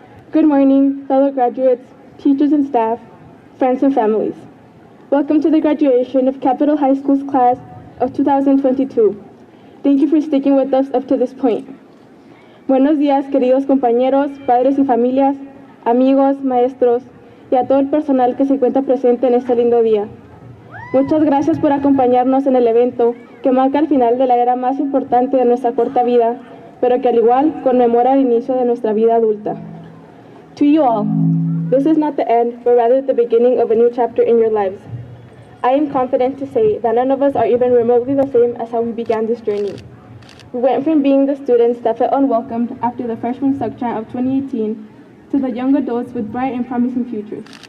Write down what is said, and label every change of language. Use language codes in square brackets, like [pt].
[en] Good morning, fellow graduates, teachers and staff, friends and families. Welcome to the graduation of Capitol High School's class of 2022. Thank you for sticking with us up to this point. [es] Buenos días, queridos compañeros, padres y familias, amigos, maestros y a todo el personal que se encuentra presente en este lindo día. Muchas gracias por acompañarnos en el evento que marca el final de la era más importante de nuestra corta vida, pero que al igual conmemora el inicio de nuestra vida adulta. [en] To you all, this is not the end, but rather the beginning of a new chapter in your lives. I am confident to say that none of us are even remotely the same as how we began this journey. We went from being the students that felt unwelcomed after the freshman subject of 2018 to the young adults with bright and promising futures.